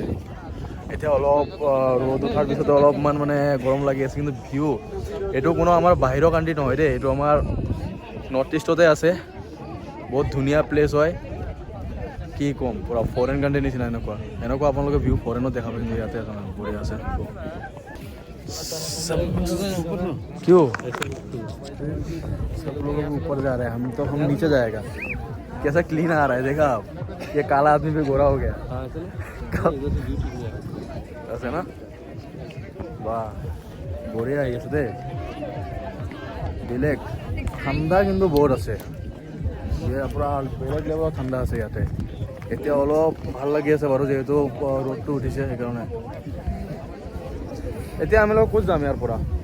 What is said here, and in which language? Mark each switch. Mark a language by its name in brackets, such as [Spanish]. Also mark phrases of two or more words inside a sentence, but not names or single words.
[Assamese] এতিয়া অলপ ৰ'দ উঠাৰ পিছতে অলপমান মানে গৰম লাগি আছে, কিন্তু ভিউ এইটো কোনো আমাৰ বাহিৰৰ কাণ্ট্ৰি নহয় দেই, এইটো আমাৰ নৰ্থ ইষ্টতে আছে। বহুত ধুনীয়া প্লেচ হয়, কি ক'ম, পূৰা [English] foreign countryৰ [Assamese] নিচিনা। এনেকুৱা আপোনালোকে ভিউ ফৰেনত দেখা পাই, কিন্তু ইয়াতে বঢ়িয়া আছে। [Hindi] क्यों सब लोग ऊपर जा रहे हैं, हम नीचे जाएगा। कैसा क्लीन आ रहा है, देखा आप, ये काला आदमी भी गोरा हो गया। ऐसे ना, वाह [Assamese] বঢ়িয়া আহি আছে দেই, বেলেগ ঠাণ্ডা কিন্তু বহুত আছে, পূৰা বেলেগ লেভেলত ঠাণ্ডা আছে ইয়াতে। এতিয়া অলপ ভাল লাগি আছে বাৰু, যিহেতু ৰ'দটো উঠিছে সেইকাৰণে। এতিয়া আমি ক'ত যাম ইয়াৰ পৰা?